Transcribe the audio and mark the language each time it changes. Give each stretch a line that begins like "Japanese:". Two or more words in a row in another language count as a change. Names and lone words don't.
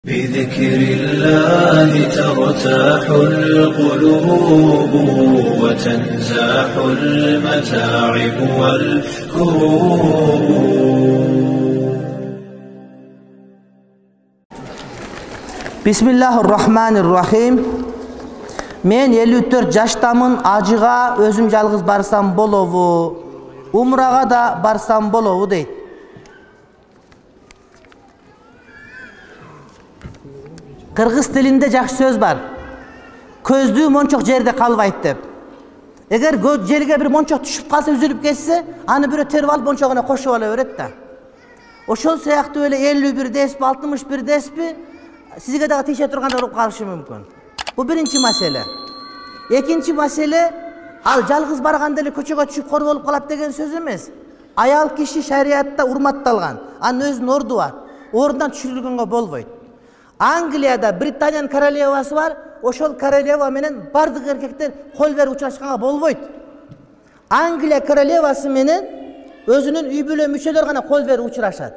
Arabic: بذكر الله ترتاح القلوب وتنزاح المتاعب والكروب. Bismillahirrahmanirrahim.
Kyrgyz: Men 54 жаштамын, ажыга өзүм жалгыз барсам болобу, умрага да барсам болобу дейт. Кыргыз тилинде жакшы сөз бар. Көздүү мончок жерде калбайт деп. Эгер жерге бир мончок түшүп калса, үзүлүп кетсе, аны бирөө терип алып мончогуна кошуп ала берет да. Ошол сыяктуу эле 51 деспи, 61 деспи сизге дагы тийше турганда уруп калышы мүмкүн. Бул биринчи маселе. Экинчи маселе, ал жалгыз барганда эле көчөгө түшүп кор болуп калат деген сөз эмес. Аял киши шариатта урматталган, анын өзүнүн орду бар. Ордунан түшүрүлгөнгө болбойт. Англияда Британияның королевасы бар, ошол королева менен бардык эркектер кол берип учурашканга болбойт. Англия королевасы менен өзүнүн үй бүлө мүчөлөрү гана кол берип учурашат.